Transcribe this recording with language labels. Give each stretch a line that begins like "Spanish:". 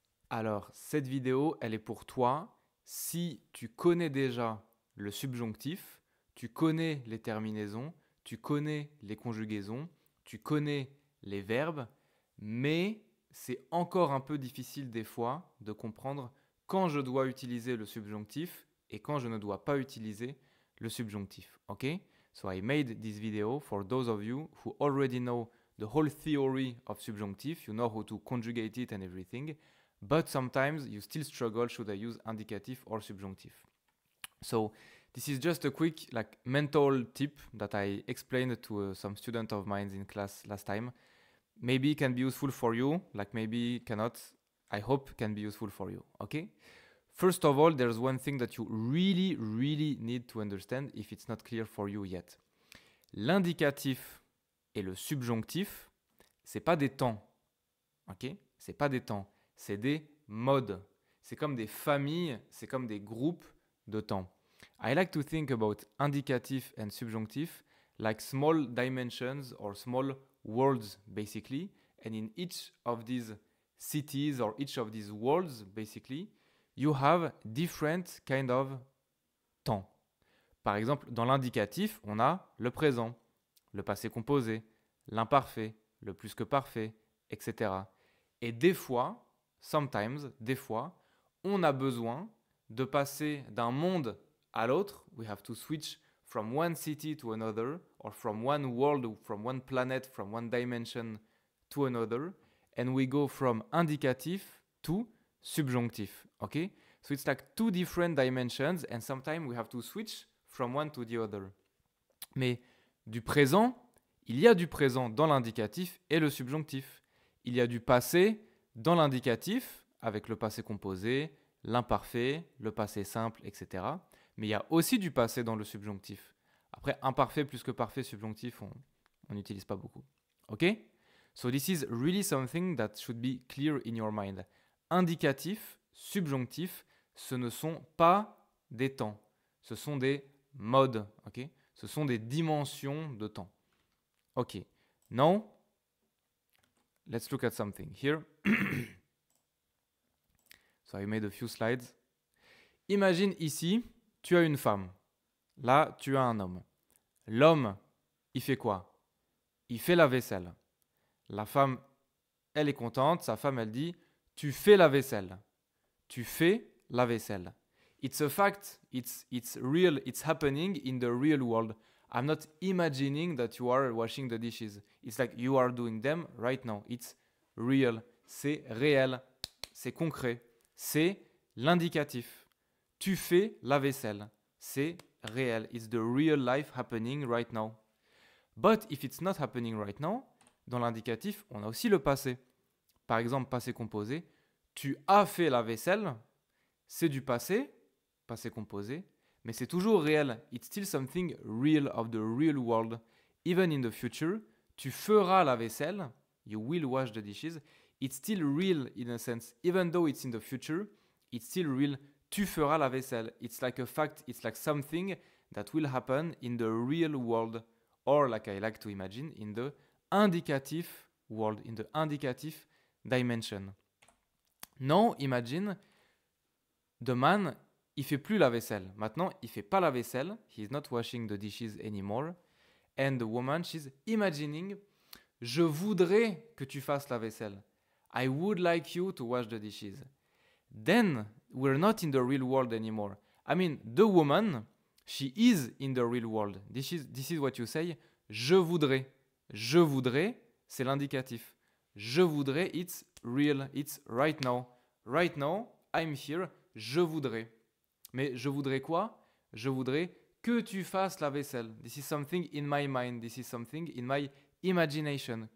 French: Alors, cette vidéo, elle est pour toi si tu connais déjà le subjonctif, tu connais les terminaisons, tu connais les conjugaisons, tu connais les verbes, mais c'est encore un peu difficile des fois de comprendre quand je dois utiliser le subjonctif et quand je ne dois pas utiliser le subjonctif. Ok?
English: So I made this video for those of you who already know the whole theory of subjunctive, you know how to conjugate it and everything, but sometimes you still struggle, should I use indicative or subjunctive? So this is just a quick like mental tip that I explained to some student of mine in class last time. Maybe it can be useful for you, like maybe cannot. I hope can be useful for you, okay? First of all, there's one thing that you really need to understand if it's not clear for you yet.
French: L'indicatif et le subjonctif, c'est pas des temps, ok? C'est pas des temps, c'est des modes. C'est comme des familles, c'est comme des groupes de temps.
English: I like to think about indicatif and subjunctif like small dimensions or small worlds basically, and in each of these cities or each of these worlds basically, you have different kind of temps.
French: Par exemple, dans l'indicatif, on a le présent, le passé composé, l'imparfait, le plus que parfait, etc. Et des fois,
English: sometimes,
French: des fois, on a besoin de passer d'un monde à l'autre.
English: We have to switch from one city to another, or from one world, or from one planet, from one dimension to another. And we go from indicatif to subjunctif. Okay? So it's like two different dimensions, and sometimes we have to switch from one to the other.
French: Mais du présent, il y a du présent dans l'indicatif et le subjonctif. Il y a du passé dans l'indicatif, avec le passé composé, l'imparfait, le passé simple, etc. Mais il y a aussi du passé dans le subjonctif. Après, imparfait plus que parfait, subjonctif, on n'utilise pas beaucoup. Ok?
English: So this is really something that should be clear in your mind.
French: Indicatif, subjonctif, ce ne sont pas des temps. Ce sont des modes. Ok? Ce sont des dimensions de temps. Ok.
English: Now, let's look at something here. So I made a few slides.
French: Imagine ici, tu as une femme. Là, tu as un homme. L'homme, il fait quoi? Il fait la vaisselle. La femme, elle est contente. Sa femme, elle dit, tu fais la vaisselle. Tu fais la vaisselle.
English: It's a fact. It's real. It's happening in the real world. I'm not imagining that you are washing the dishes. It's like you are doing them right now. It's real.
French: C'est réel. C'est concret. C'est l'indicatif. Tu fais la vaisselle. C'est réel.
English: It's the real life happening right now. But if it's not happening right now,
French: dans l'indicatif, on a aussi le passé. Par exemple, passé composé. Tu as fait la vaisselle. C'est du passé composé, mais c'est toujours réel.
English: It's still something real of the real world. Even in the future,
French: tu feras la vaisselle.
English: You will wash the dishes. It's still real in a sense. Even though it's in the future, it's still real.
French: Tu feras la vaisselle.
English: It's like a fact. It's like something that will happen in the real world. Or, like I like to imagine, in the indicative world, in the indicative dimension. Now, imagine the man,
French: il fait plus la vaisselle. Maintenant, il fait pas la vaisselle.
English: He's not washing the dishes anymore. And the woman, she's imagining,
French: je voudrais que tu fasses la vaisselle.
English: I would like you to wash the dishes. Then, we're not in the real world anymore. I mean, the woman, she is in the real world. This is what you say.
French: Je voudrais. Je voudrais, c'est l'indicatif. Je voudrais,
English: it's real. It's right now. Right now, I'm here.
French: Je voudrais. Mais je voudrais quoi? Je voudrais que tu fasses la vaisselle.
English: This is something in my mind. This is something in my imagination.